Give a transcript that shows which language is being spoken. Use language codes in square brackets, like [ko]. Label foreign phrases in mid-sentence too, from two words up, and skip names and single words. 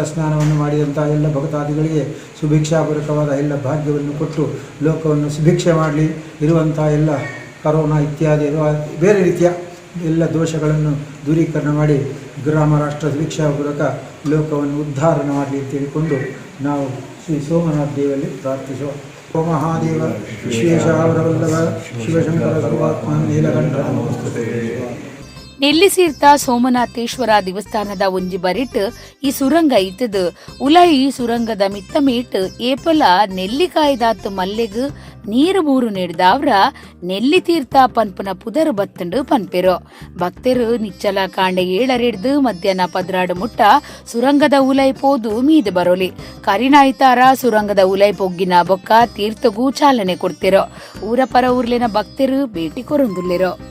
[kn] ಸ್ನಾನವನ್ನು ಮಾಡಿದಂಥ ಎಲ್ಲ ಭಕ್ತಾದಿಗಳಿಗೆ ಸುಭಿಕ್ಷಾಪೂರ್ವಕವಾದ ಎಲ್ಲ ಭಾಗ್ಯವನ್ನು ಕೊಟ್ಟು ಲೋಕವನ್ನು ಸುಭಿಕ್ಷೆ ಮಾಡಲಿ ಇರುವಂಥ ಎಲ್ಲ ಕರೋನಾ ಇತ್ಯಾದಿ ಬೇರೆ ರೀತಿಯ ಎಲ್ಲ ದೋಷಗಳನ್ನು ದೂರೀಕರಣ ಮಾಡಿ ಗ್ರಾಮ ರಾಷ್ಟ್ರ ಸುಭಿಕ್ಷಾಪೂರ್ವಕ ಲೋಕವನ್ನು ಉದ್ಧಾರ ಮಾಡಲಿ ಅಂತ ಹೇಳಿಕೊಂಡು ನಾವು ಶ್ರೀ ಸೋಮನಾಥ ದೇವರಲ್ಲಿ ಪ್ರಾರ್ಥಿಸುವ [sa] ಓ ಮಹಾದೇವ ವಿಶ್ವೇಶಾವರವಲ್ಲಭ ಶಿವಶಂಕರ ಸರ್ವಾತ್ಮ ನೀಲಕಂಠ ನಮಸ್ತುತೇ. [tcy] ನೆಲ್ಲಿಸೀರ್ಥ ಸೋಮನಾಥೇಶ್ವರ ದೇವಸ್ಥಾನದ ಒಂಜಿ ಬರಿಟ್ ಈ ಸುರಂಗ ಇತ್ತದು ಉಲೈ ಸುರಂಗದ ಮಿತ್ತ ಮೀಟ್ ಏಪಲ ನೆಲ್ಲಿಕಾಯ್ದಾತ್ ಮಲ್ಲೆಗ್ ನೀರು ಮೂರು ನೀಡಿದವ್ರ ನೆಲ್ಲಿ ತೀರ್ಥ ಪನ್ಪುನ ಪುದರ್ ಬತ್ತಂಡು ಪನ್ಪೆರು ಭಕ್ತರು ನಿಚ್ಚಲ ಕಾಂಡೆ 7 ಮಧ್ಯಾಹ್ನ 12 ಮುಟ್ಟ ಸುರಂಗದ ಉಲೈ ಪೋದು ಮೀದು ಬರೋಲಿ ಕರಿನಾಯ್ತಾರ ಸುರಂಗದ ಉಲೈ ಪೊಗ್ಗಿನ ಬೊಕ್ಕ ತೀರ್ಥಗೂ ಚಾಲನೆ ಕೊಡ್ತಿರೋ ಊರ ಪರ ಊರ್ಲಿನ ಭಕ್ತರು ಭೇಟಿ ಕೊರೊಂದುಲ್ಲಿರೋ.